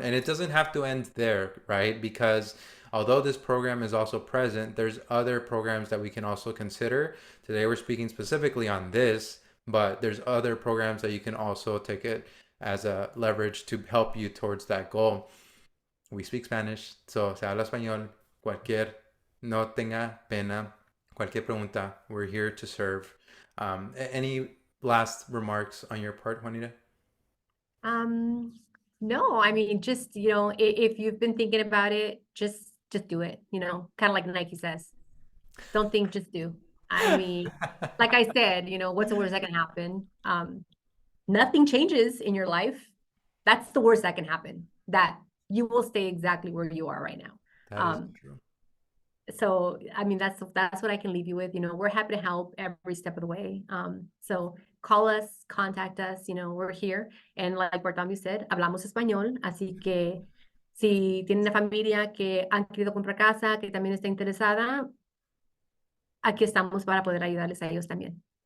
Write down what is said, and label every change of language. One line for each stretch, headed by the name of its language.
English: And it doesn't have to end there, right? Because although this program is also present, there's other programs that we can also consider. Today we're speaking specifically on this, but there's other programs that you can also take it as a leverage to help you towards that goal. We speak Spanish, so
Spanish: se habla español. Cualquier, no tenga pena. Cualquier pregunta,
English: we're here to serve. Any last remarks on your part, Juanita? Um, no, I mean, just, if you've been thinking about it, just do it, kind of like Nike says, don't think, just do. I mean, like I said, what's the worst that can happen? Nothing changes in your life. That's the worst that can happen, that you will stay exactly where you are right now. That is Um, true. so I mean, that's what I can leave you with. We're happy to help every step of the way. So call us, contact us, we're here. And like Bartholomew said,
Spanish: hablamos español, así que si tienen una familia que han querido comprar casa, que también está interesada, aquí estamos para poder ayudarles a ellos también.